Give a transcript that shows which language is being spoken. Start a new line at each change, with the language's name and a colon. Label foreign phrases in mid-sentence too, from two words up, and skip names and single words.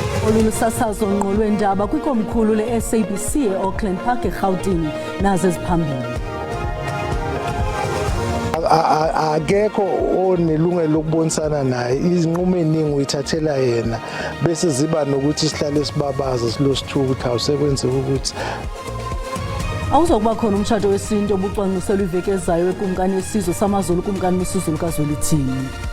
Xhosa: Olu lusasazo ngqo lweendaba kwikomkhulu le-SABC e-Auckland Park eGauteng nazo eziphambili.
Zulu: Akekho onelungelo lokubonisana naye, izinqumo eziningi uyithathela yena bese ziba nokuthi sihlale sibabaza silosithuka ukuthi awusekwenzeka ukuthi
Xhosa: awuzokuba khona umshado wesintu obucwangciselwe iveki ezayo ekumkani yesizwe samaZulu kumkani wesizulu kaZwelithini.